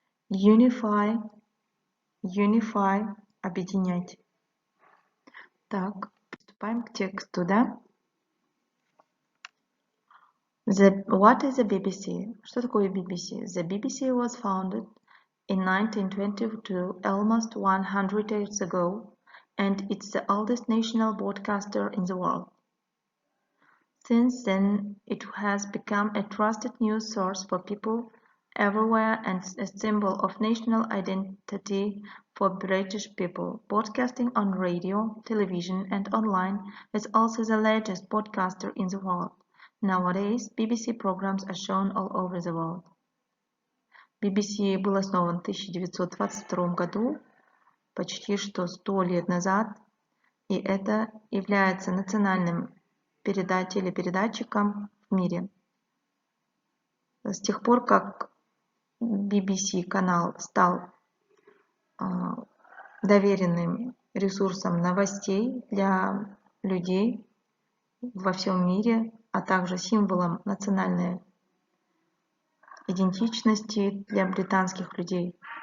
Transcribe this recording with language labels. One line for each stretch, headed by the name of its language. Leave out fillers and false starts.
English: Unify. Unify.
Russian: Объединять. Так, приступаем к тексту, да?
English: What is the BBC?
Russian: Что такое BBC?
English: The BBC was founded in 1922, almost 100 years ago, and it's the oldest national broadcaster in the world. Since then, it has become a trusted news source for people everywhere and a symbol of national identity for British people. Broadcasting on radio, television, and online is also the largest broadcaster in the world. Nowadays, BBC programs are shown all over the world.
Russian: BBC был основан в 1922 году, почти что 100 лет назад, и это является национальным телепередатчиком в мире. С тех пор, как BBC канал стал доверенным ресурсом новостей для людей во всем мире, а также символом национальной идентичности для британских людей.